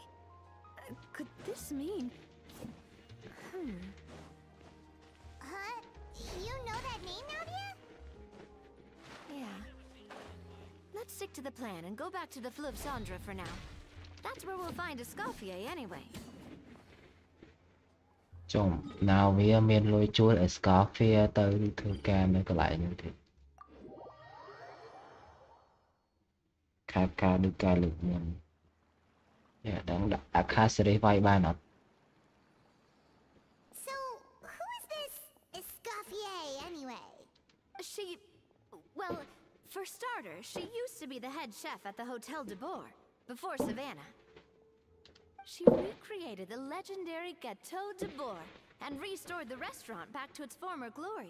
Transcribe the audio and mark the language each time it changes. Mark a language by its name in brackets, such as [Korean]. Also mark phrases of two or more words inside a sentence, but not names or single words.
[English] Could this mean... Huh? You know that name, Nadia? Yeah. Let's stick to the plan and go back to the Fleuve Cendre for now. That's where we'll find Escoffier anyway. [Khmer] ចុំណាវាមានលុយជួល Escoffier ទៅធ្វើការនៅកន្លែងហ្នឹងទៀត Kafka ដូចការលើកមុន ដឹងដាក់ Akha series វាយបានអត់ [English] So, who is this Escoffier anyway? She... well, for starters, she used to be the head chef at the Hotel de Boer, before Savannah. She recreated the legendary Gâteau de Boer and restored the restaurant back to its former glory.